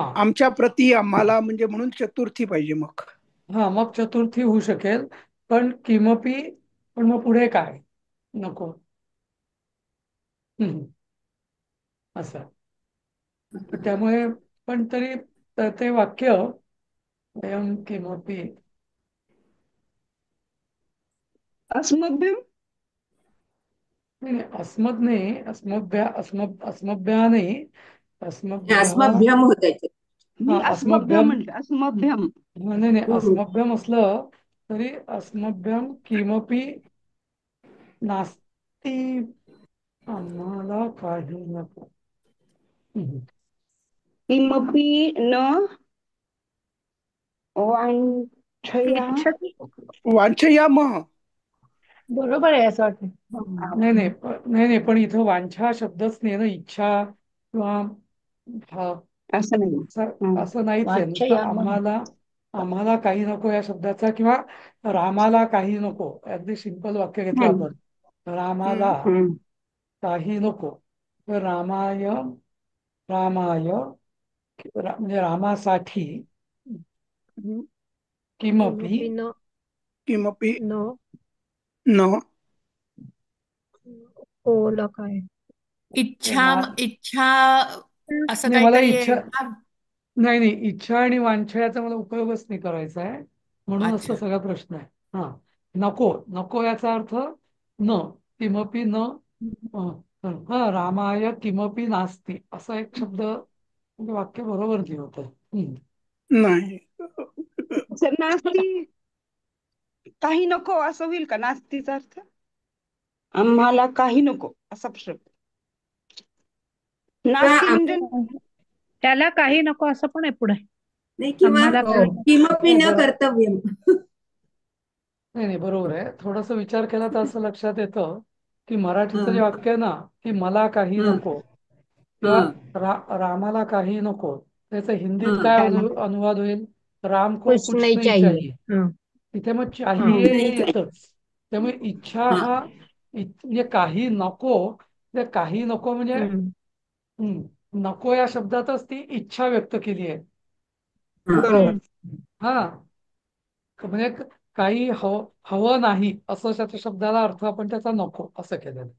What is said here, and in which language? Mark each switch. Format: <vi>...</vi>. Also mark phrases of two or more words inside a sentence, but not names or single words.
<mr>आमच्या प्रती आम्हाला म्हणजे म्हणून चतुर्थी पाहिजे मग. हा मग चतुर्थी होऊ शकेल. पण किमपी पण मग पुढे काय नको. हम्म, असं. त्यामुळे पण तरी ते वाक्य</mr> <sa>वयम किमपि अस्मभ्यम</sa> <mr>नाही नाही, अस्मद नाही अस्मभ्या नाही अस्मभ्य. अस्मभ्यम होत आहे. हा मी अस्मभ्यम</mr> <sa>अस्मभ्यम.</sa> <mr>म्हटलं अस्मभ्यम. नाही नाही अस्मभ्यम असलं तरी</mr> <sa>अस्मभ्यम किमपि नास्ति</sa> <mr>आम्हाला काही नको. हम्म.</mr> <sa>किमपि न वांछया इच्छति. वांछयामः.</sa> <mr>बरोबर आहे असं वाटतं. नाही नाही नाही नाही पण इथं वांछा हा शब्दच नाही ना. इच्छा किंवा हा असं नाही. असं नाहीच आहे. नुसतं</mr> <sa>वाच्छयामः.</sa> <mr>आम्हाला काही नको या शब्दाचा किंवा रामाला काही नको. अगदी सिंपल वाक्य घेतलं हम्म. आपण. रामाला हम्म. काही नको. तर रामाय म्हणजे रामासाठी किमपि</mr> <sa>किमपि न किमपि न न</sa> <mr>ओला काय इच्छा इच्छा असं नाही मला काहीतरी आहे इच्छा का? नाही नाही इच्छा आणि वांछा याचा मला उपयोगच नाही करायचा आहे. म्हणूनच तो अच्छा. सगळा प्रश्न आहे. हा नको नको याचा अर्थ</mr> <sa>न किमपि न</sa> <mr>हा</mr> <sa>रामाय किमपि नास्ति</sa> <mr>असा एक शब्द म्हणजे वाक्य बरोबर लिहित आहे. नाही. सर नास्ती काही नको असं होईल का नास्तीचा अर्थ? आम्हाला काही नको असा शब्द. नास्ती म्हणजे त्याला काही नको असं पण आहे पुढे. नाही किंवा आम्हाला हो. काही</mr> <sa>किमपि</sa> <mr>नाही</mr> <sa>न</sa> <mr>बरं.</mr> <sa>कर्तव्यम.</sa> <mr>नाही नाही बरोबर आहे. थोडासा विचार केला तर असं लक्षात येतं की मराठीचं जे हं, वाक्य आहे ना की मला काही हं, नको किंवा हं, रामाला काही नको त्याचं हिंदीत हं, काय काय अनुवाद होईल?</mr> <hi>राम को कुछ कुछ नहीं नहीं चाहिए. चाहिए. हं.</hi> <mr>तिथे मग हं. चाहिए हे नाही काय. येतच. त्यामुळे इच्छा हं, हा म्हणजे काही नको. ते काही नको म्हणजे हं. नको या शब्दातच ती इच्छा व्यक्त केली आहे. हं, हो. हा म्हणजे काही हवं नाही असं त्याच्या शब्दाला अर्थ आपण त्याचा नको असं केलेलं आहे.</mr>